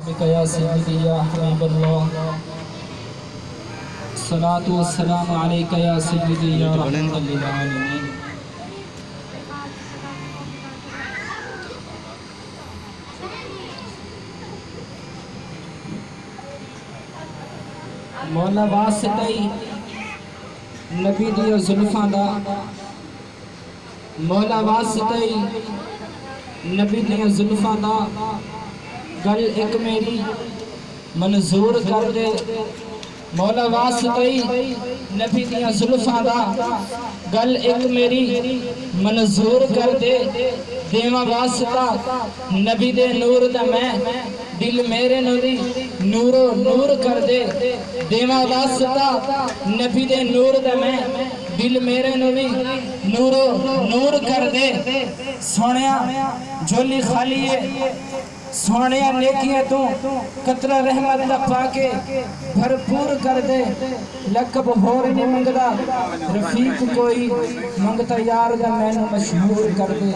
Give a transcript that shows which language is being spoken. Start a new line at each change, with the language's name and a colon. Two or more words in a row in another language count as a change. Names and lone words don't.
Arabic: بك يا سيدي يا حبيب الله الصلاة والسلام عليك يا سيدي يا رحمة للعالمين.
Punjabi: مولا واسطہ نبی دی زلفاں دا، مولا واسطہ نبی دی زلفاں دا گل ایک میری منظور کر دے. مولا واسطہ نبی دی زلفاں دا گل ایک میری منظور کر دے. دیواں واسطہ نبی دے نور دا میں دل میرے نوری نورو نور کر دے. دیواں واسطہ نبی دے نور دا میں دل میرے نوری نورو نور کر دے. سونیا جھولی خالی ہے، سونیا نیکیاں تو قطرہ رحمت دا پاکے بھرپور کر دے. لقب ہور نہیں منگدا رفیق کوئی، منگتا یار دا میں نو مشہور کر دے.